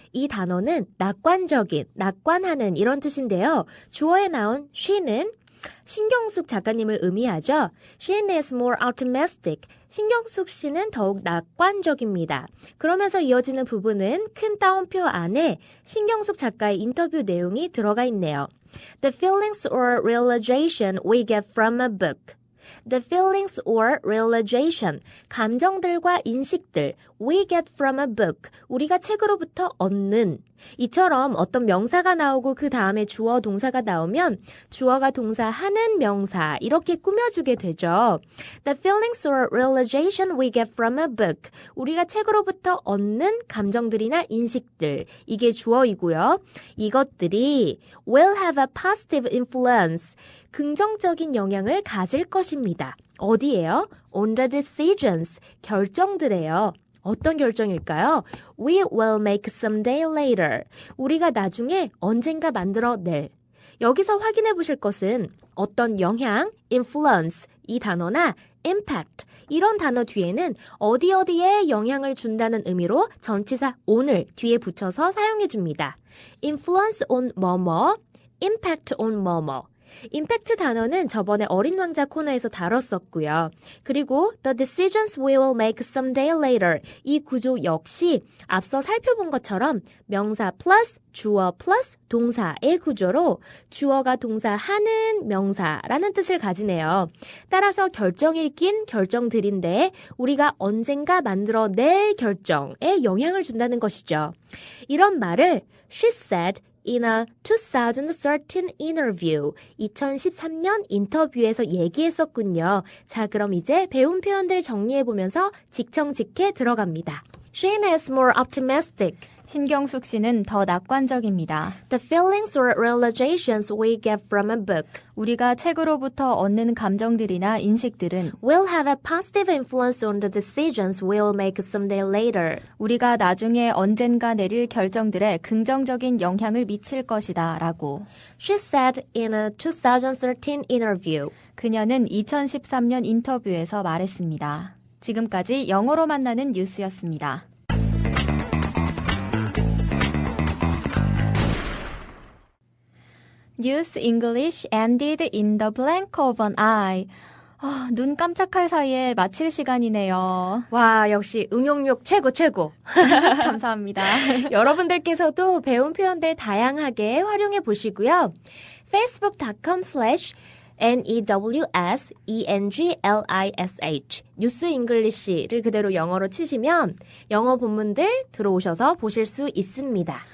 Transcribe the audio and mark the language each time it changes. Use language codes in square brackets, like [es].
[ko] 이 단어는 낙관적인, 낙관하는 이런 뜻인데요. 주어에 나온 she는 신경숙 작가님을 의미하죠. [en] She is more optimistic. [ko] 신경숙 씨는 더욱 낙관적입니다. 그러면서 이어지는 부분은 큰 따옴표 안에 신경숙 작가의 인터뷰 내용이 들어가 있네요. [en] The feelings or realization we get from a book. The feelings or realization, [ko] 감정들과 인식들, [en] we get from a book, [ko] 우리가 책으로부터 얻는. 이처럼 어떤 명사가 나오고 그 다음에 주어 동사가 나오면 주어가 동사하는 명사 이렇게 꾸며주게 되죠. [en] The feelings or realization we get from a book, [ko] 우리가 책으로부터 얻는 감정들이나 인식들, 이게 주어이고요. [en] 이것들이 will have a positive influence, 긍정적인 영향을 가질 것입니다. [ko] 어디에요? [en] On the decisions, [ko] 결정들에요. 어떤 결정일까요? [en] We will make someday later. [ko] 우리가 나중에 언젠가 만들어낼. 여기서 확인해 보실 것은 어떤 영향, influence, 이 단어나 impact, 이런 단어 뒤에는 어디에 영향을 준다는 의미로 전치사 on을 뒤에 붙여서 사용해 줍니다. [en] influence on 뭐뭐, impact on 뭐뭐. [ko] 임팩트 단어는 저번에 어린 왕자 코너에서 다뤘었고요. 그리고 [en] the decisions we will make someday later, [ko] 이 구조 역시 앞서 살펴본 것처럼 명사 플러스 주어 플러스 동사의 구조로 주어가 동사하는 명사라는 뜻을 가지네요. 따라서 결정일 낀 결정들인데 우리가 언젠가 만들어낼 결정에 영향을 준다는 것이죠. 이런 말을 [en] she said in a 2013 interview, [ko] 2013년 인터뷰에서 얘기했었군요. 자, 그럼 이제 배운 표현들 정리해보면서 직청직해 들어갑니다. [en] She is more optimistic. [ko] 신경숙 씨는 더 낙관적입니다. [en] The feelings or realizations we get from a book [ko] 우리가 책으로부터 얻는 감정들이나 인식들은 [en] will have a positive influence on the decisions we'll make someday later. [ko] 우리가 나중에 언젠가 내릴 결정들에 긍정적인 영향을 미칠 것이다 라고. [en] She said in a 2013 interview. [ko] 그녀는 2013년 인터뷰에서 말했습니다. 지금까지 영어로 만나는 뉴스였습니다. [en] News English ended in the blink of an eye. [ko] 눈 깜짝할 사이에 마칠 시간이네요. 와, 역시 응용력 최고. 감사합니다. 여러분들께서도 배운 표현들 다양하게 활용해 보시고요. facebook.com/NEWSENGLISH 뉴스 잉글리시를 그대로 영어로 치시면 영어 본문들 들어오셔서 보실 수 있습니다.